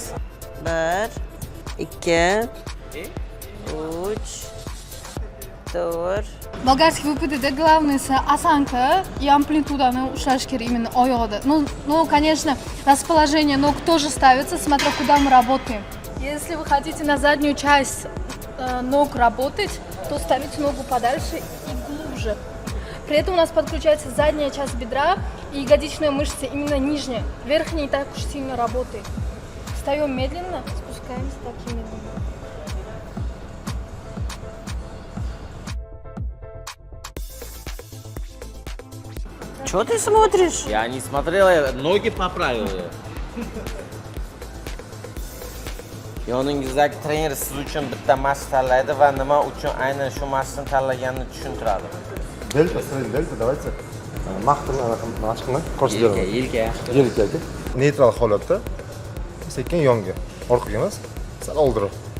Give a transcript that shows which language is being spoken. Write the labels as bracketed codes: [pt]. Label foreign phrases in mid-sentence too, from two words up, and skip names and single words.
[ru] 1, 2, 3, 4. Болгарский выпады, главное осанка и амплитуданы [uz] ushlash kerak [ru] именно oyoqda. Ну, конечно, расположение ног тоже ставится, смотря куда мы работаем. Если вы хотите на заднюю часть ног работать, то ставите ногу подальше и глубже. При этом у нас подключается задняя часть бедра и ягодичная мышца, именно нижняя. Верхняя не так уж сильно работает. Встаем медленно, спускаемся такими медленно. Что ты смотришь? Я не смотрел, я ноги поправил. [uz] Yoningizdagi trener siz uchun bitta mashq tanlaydi va nima uchun aynan shu mashqni tanlaganini tushuntiradi. [ru] Delta, delta, давайте. [uz] Maqtini mashqini ko'rsatib beraman. Yelkaga. Neytral holatda sekin yonga, orqaga emas, sal oldirib.